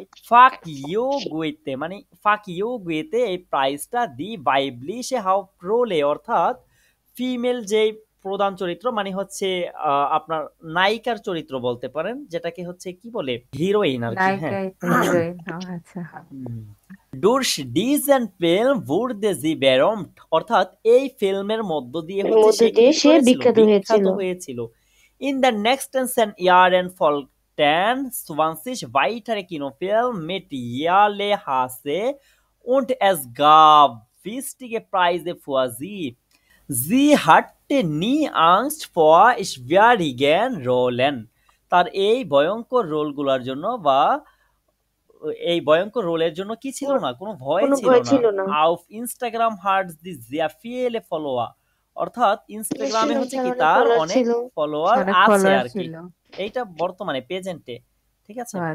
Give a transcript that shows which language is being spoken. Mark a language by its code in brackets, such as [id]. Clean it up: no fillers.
[bn] Fuck you গুয়েতে মানে fuck you গুয়েতে এই প্রাইজটা [de] দি বাইবলিশে হাউপ্রোলে, [bn] অর্থাৎ ফিমেল যে প্রধান চরিত্র মানে হচ্ছে আপনার নায়িকার চরিত্র বলতে পারেন, যেটাকে হচ্ছে কি বলে হিরোইন আর কি। হ্যাঁ, আচ্ছা। [de] Durch diesen Film wurde sie berühmt, [bn] অর্থাৎ এই ফিল্মের মধ্য দিয়ে হচ্ছে সে বিখ্যাত হয়েছিল। [de] In den nächsten 10 Jahren folgten 20 weitere Kinofilme mit Yale Hase und es gab wichtige Preise für sie. Sie hatte nie Angst vor schwierigen Rollen. [bn] তার এই ভয়ঙ্কর রোলগুলোর জন্য বা এই ভয়ঙ্কর রোলের জন্য কি ছিল না, কোনো ভয় ছিল না। [de] auf Instagram hat sie sehr viele Follower, [bn] অর্থাৎ ইনস্টাগ্রামে হচ্ছে কি তার অনেক ফলোয়ার আছে আর কি, এইটা বর্তমানে প্রেজেন্টে, ঠিক আছে।